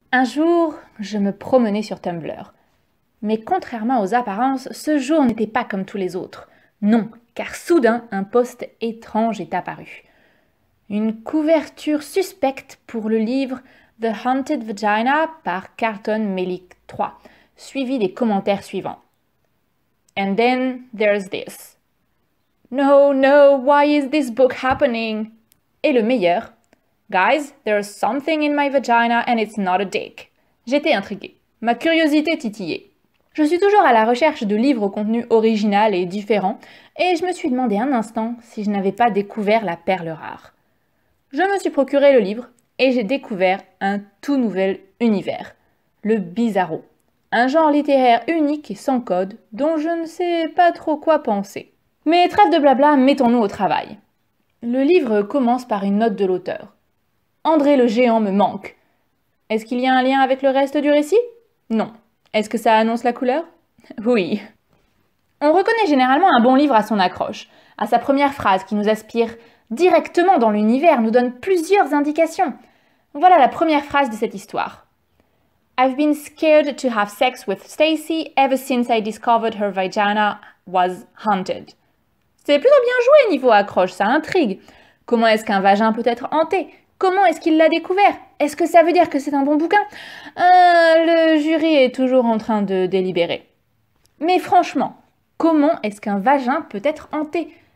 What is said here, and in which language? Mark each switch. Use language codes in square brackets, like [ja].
[fr] Un jour, je me promenais sur Tumblr. Mais contrairement aux apparences, ce jour n'était pas comme tous les autres. Non, car soudain, un post étrange est apparu. Une couverture suspecte pour le livre The Haunted Vagina par Carlton Melick III, suivi des commentaires suivants. [en] And then there's this. No, no, why is this book happening? [fr] Et le meilleur. [en] Guys, there's something in my vagina and it's not a dick. [fr] J'étais intriguée. Ma curiosité titillait. Je suis toujours à la recherche de livres au contenu original et différent, et je me suis demandé un instant si je n'avais pas découvert la perle rare. Je me suis procuré le livre, et j'ai découvert un tout nouvel univers, le bizarro. Un genre littéraire unique et sans code, dont je ne sais pas trop quoi penser. Mais trêve de blabla, mettons-nous au travail. Le livre commence par une note de l'auteur. André le géant me manque. Est-ce qu'il y a un lien avec le reste du récit? Non. Est-ce que ça annonce la couleur? Oui. On reconnaît généralement un bon livre à son accroche, à sa première phrase qui nous aspire directement dans l'univers, nous donne plusieurs indications. Voilà la première phrase de cette histoire. [en] I've been scared to have sex with Stacy ever since I discovered her vagina was haunted. [fr] C'est plutôt bien joué niveau accroche, ça intrigue. Comment est-ce qu'un vagin peut être hanté? Comment est-ce qu'il l'a découvert? Est-ce que ça veut dire que c'est un bon bouquin? Le jury est toujours en train de délibérer. Mais franchement, comment est-ce qu'un vagin peut être hanté?